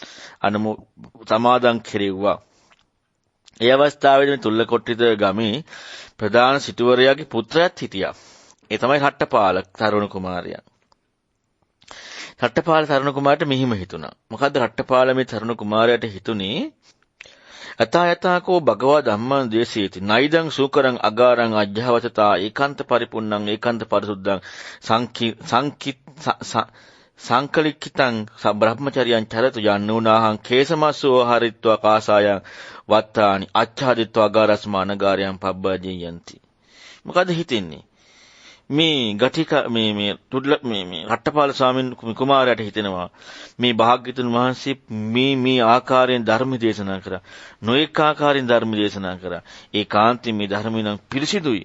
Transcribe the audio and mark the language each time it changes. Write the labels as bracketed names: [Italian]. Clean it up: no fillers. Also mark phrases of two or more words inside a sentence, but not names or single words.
[Sinhala] සමාදම් කෙරෙව්වා. ඒ අවස්ථාවේදී මේ තුල්ලකොට්ටිත ගමේ ප්‍රධාන සිටුවරයාගේ පුත්‍රයාත් හිටියා. ඒ තමයි රට්ටපාල තරුණ කුමාරයා. රට්ටපාල තරුණ කුමාරට මෙහිම හිතුණා. මොකද්ද රට්ටපාල මේ තරුණ කුමාරයාට හිතුනේ? [Pali] අතයතකෝ භගවා ධම්මං දේශේති නයිදං සූකරං අගාරං අජ්ජවතතා ඒකාන්ත පරිපුන්නං ඒකාන්ත පරිසුද්ධං සංකලික්කිතං බ්‍රහ්මචර්යං චරතු යන්නුනාහං කේසමස්සෝ හරිත්වා කාසායං වත්තානි අච්ඡාදිත්වා අගාරස්මානගාරයන් පබ්බජයන්ති. [Sinhala] මොකද හිතෙන්නේ? මේ ගටික මේ රට්ටපාල ස්වාමීන් කුමාරයාට හිතෙනවා මේ භාග්‍යතුන් වහන්සේ මේ ආකාරයෙන් ධර්ම දේශනා කරා. නොඑක ආකාරයෙන් ධර්ම දේශනා කරා. ඒකාන්තයෙන් මේ ධර්මය නම් පිරිසිදුයි.